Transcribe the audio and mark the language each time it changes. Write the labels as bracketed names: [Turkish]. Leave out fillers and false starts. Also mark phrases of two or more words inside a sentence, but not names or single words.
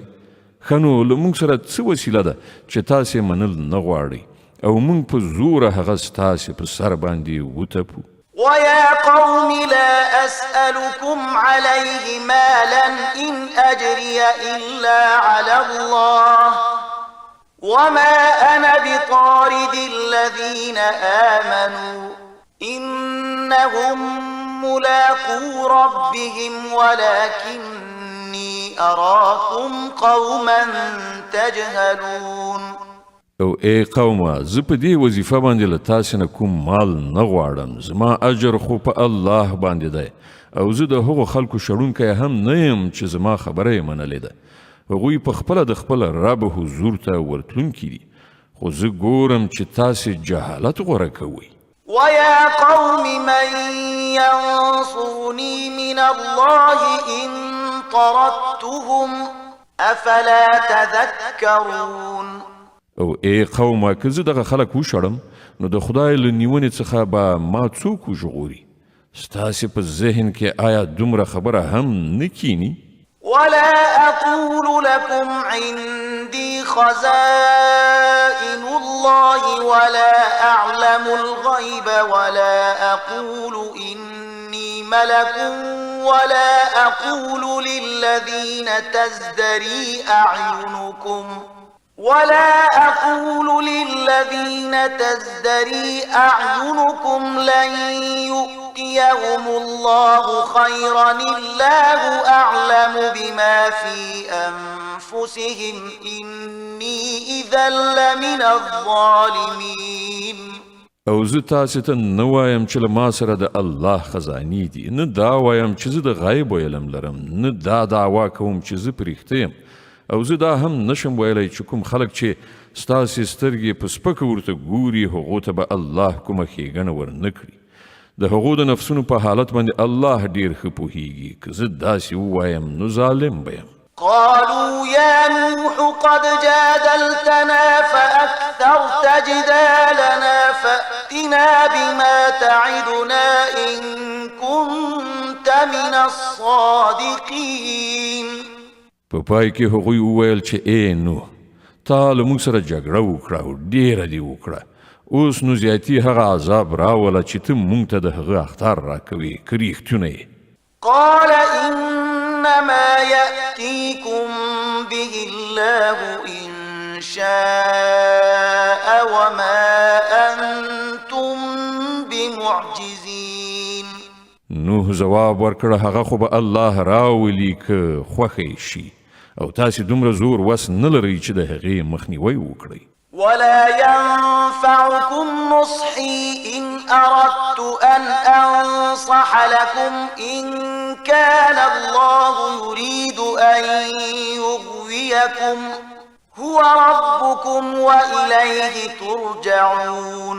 [Pashto] ښه نو له موږ سره څه وسیله ده چې تاسې منل نه غواړئ او موږ په زوره هغه ستاسې په سر باندې وتپو. [Arabic] ويا قوم لا أسألكم عليه مالا إن أجري إلا على الله وما أنا بطارد الذين آمنوا إنهم ملاقو ربهم ولكني أراكم قوما تجهلون. [Pashto] او ای قومه زه په دې وظیفه باندې له تاسې نه کوم مال نه غواړم زما اجر خو په الله باندې دی او زه د هغو خلکو شړونکی هم نه یم چې زما خبره یې منلې ده. هغوی په خپله د خپل رب حضور ته ورتلونکي دي خو زه ګورم چې تاسې جهالت غوره کوئ. [Arabic] ويا قوم من ينصرني من الله إن طردتهم أفلا تذكرون. [Pashto] او ای قومه که زه دغه خلک وشړم نو د خدای له نیونې څخه به ما څوک وژغوري؟ ستاسې په ذهن کې آیا دومره خبره هم نه کینی؟ [Arabic] ولا أقول لكم عندي خزائن الله ولا أعلم الغيب ولا أقول إني ملك ولا أقول للذين تزدري أعينكم لن يؤتيهم الله خيرا الله أعلم بما في أنفسهم إني إذا لمن الظالمين. [Pashto] او زه تاسې ته نه وایم چې له ما سره د الله خزانې دي نه دا وایم چې زه د غیب علم لرم نه دا دعوا کوم چې زه په رښتیا یم او زه دا هم نشم ویلی چې کوم خلک چې ستاسې سترګې په سپکه ورته ګوري هغو ته به الله کومه ښېګڼه ورنه کړي. د هغو د نفسونو په حالت باندې الله ډېر ښه پوهیږي. که زه داسې ووایم نو ظالم به یم. [Arabic] قالوا يا نوح قد جادلتنا فأكثرت جدالنا فأتنا بما تعدنا إن كنت من الصادقين. [Pashto] په پای کې هغوی وویل چې ای نوح تا له موږ سره جګړه وکړه او ډېره دې وکړه، اوس نو زیاتي هغه عذاب راوله چې ته موږ ته د هغه اخطار راکوې که رښتونه یې. [Arabic] قال إنما يأتيكم به الله إن شاء وما أنتم بمعجزين. [Pashto] نوح جواب ورکړ هغه خو به الله راولي که خوښه شي او تاسې دومره زور وس نه لرئ چې د هغې مخنیوی وکړئ. [Arabic] ولا ينفعكم نصحي إن أردت أن أنصح لكم إن كان الله يريد أن يغويكم هو ربكم وإليه ترجعون.